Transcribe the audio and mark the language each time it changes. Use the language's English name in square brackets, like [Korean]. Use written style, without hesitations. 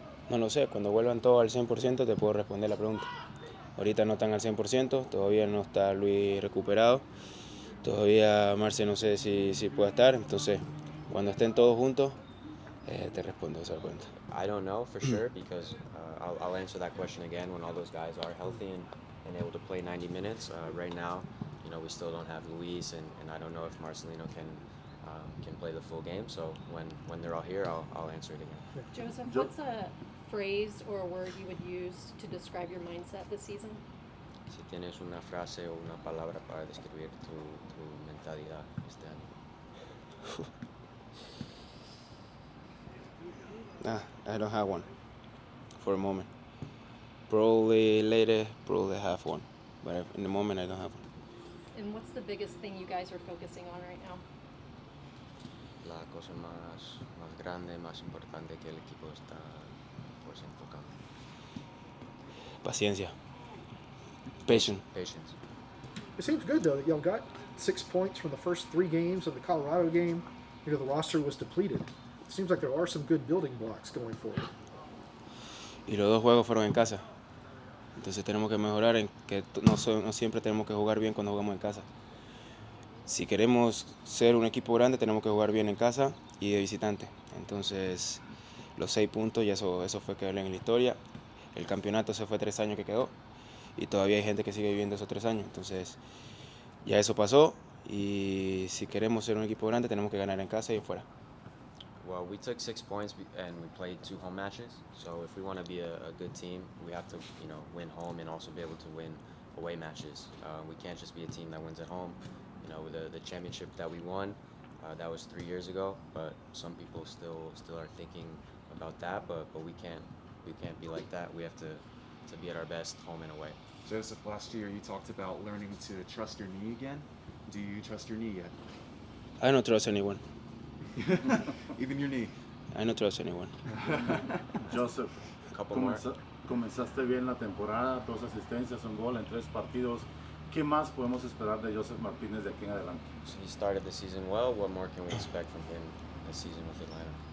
[Spanish] No lo sé, cuando vuelvan todos al 100% te puedo responder la pregunta. Ahorita no están al 100%, todavía no está Luis recuperado, todavía Marce no sé si puede estar, entonces cuando estén todos juntos te respondo esa pregunta. [English] I don't know for sure because I'll answer that question again when all those guys are healthy and able to play 90 minutes. Right now, we still don't have Luis, and I don't know if Marcelino can can play the full game. So when they're all here, I'll answer it again. Joseph, what's a phrase or a word you would use to describe your mindset this season? [Spanish] Si tienes una frase o una palabra para describir tu mentalidad este año. [English] I don't have one for a moment. Probably later, probably have one, but in the moment I don't have one. And what's the biggest thing you guys are focusing on right now? [Spanish] La cosa más grande, más importante que el equipo está pues enfocando. Paciencia. [English] Patience. Patience. It seems good though that y'all got 6 points from the first 3 games of the Colorado game. You know, the roster was depleted. It seems like there are some good building blocks going forward. [Spanish] Y los 2 juegos fueron en casa. Entonces tenemos que mejorar en que no siempre tenemos que jugar bien cuando jugamos en casa. Si queremos ser un equipo grande, tenemos que jugar bien en casa y de visitante. Entonces, los 6 puntos, ya eso fue que en la historia. El campeonato se fue 3 años que quedó. Y todavía hay gente que sigue viviendo esos 3 años. Entonces, ya eso pasó. Y si queremos ser un equipo grande, tenemos que ganar en casa y fuera. [English] Well, we took 6 points and we played 2 home matches. So if we want to be a good team, we have to, win home and also be able to win away matches. We can't just be a team that wins at home. The championship that we won, that was 3 years ago. But some people still are thinking about that. But we can't be like that. We have to be at our best home and away. Joseph, last year you talked about learning to trust your knee again. Do you trust your knee yet? I don't trust anyone. Even your knee? I don't trust anyone. Joseph, A couple more. [Spanish] comenzaste bien la temporada, 2 asistencias, un gol en 3 partidos. ¿Qué más podemos esperar de Josef Martinez de aquí en adelante? [English] So he started the season well. What more can we expect from him this season with Atlanta?